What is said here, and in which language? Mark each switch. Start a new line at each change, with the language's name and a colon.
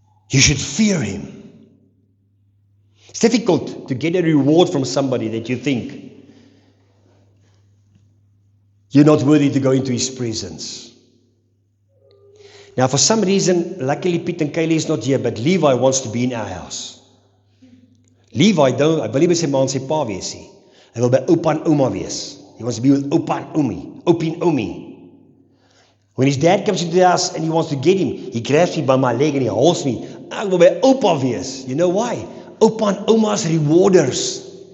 English: You should fear him. It's difficult to get a reward from somebody that you think you're not worthy to go into his presence. Now, for some reason, luckily Piet and Kaylee is not here, but Levi wants to be in our house.
Afrikaans: Levi, I wil nie by sy ma en sy pa wees nie. Hy wil by oupa en ouma wees.
English: He wants to be with oupa and oomie, opie and oomie. When his dad comes into the house and he wants to get him, he grabs me by my leg and he holds me.
Afrikaans: Ek wil by oupa wees.
English: You know why?
Afrikaans: Oupa en ouma's rewarders.